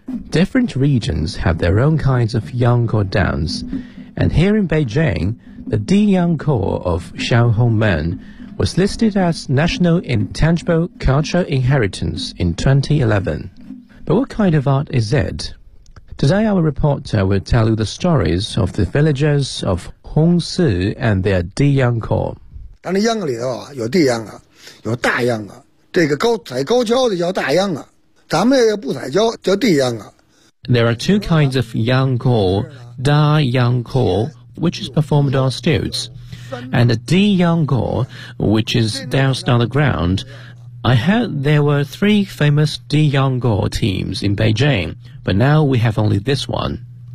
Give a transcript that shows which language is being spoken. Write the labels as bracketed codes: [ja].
[en] Different regions have their own kinds of yangkou dance, and here in Beijing, the Di Yangkou of Xiaohongmen was listed as National Intangible Cultural Inheritance in 2011. But what kind of art is it? Today, our reporter will tell you the stories of the villagers of Hongsi and their Di Yangkou. [zh] 当然秧歌里头啊，有地秧歌，有大秧歌。这个高踩高跷的叫大秧歌，咱们要不踩跷叫地秧歌。 [en] There are two kinds of Yangkou: Da Yangkou, which is performed on stilts, and a Di Yangkou, which is danced on the ground. I heard there were three famous Di Yangkou teams in Beijing. But now we have only this one.